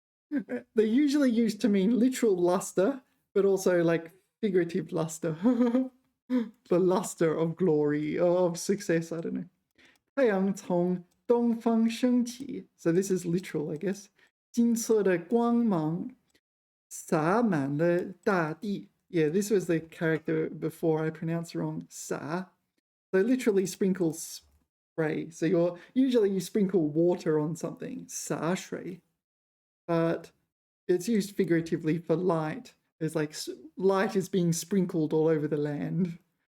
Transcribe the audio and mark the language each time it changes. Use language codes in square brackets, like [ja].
[en] They're usually used to mean literal luster, but also like figurative luster. The luster of glory, of success, I don't know. [zh] 太阳从东方升起. [en] So this is literal, I guess. [zh] 金色的光芒洒满了大地. [en] Yeah, this was the character before I pronounced wrong. 洒.So literally sprinkle spray. So usually you sprinkle water on something. [zh] 洒水. [en] But it's used figuratively for light. It's like light is being sprinkled all over the land.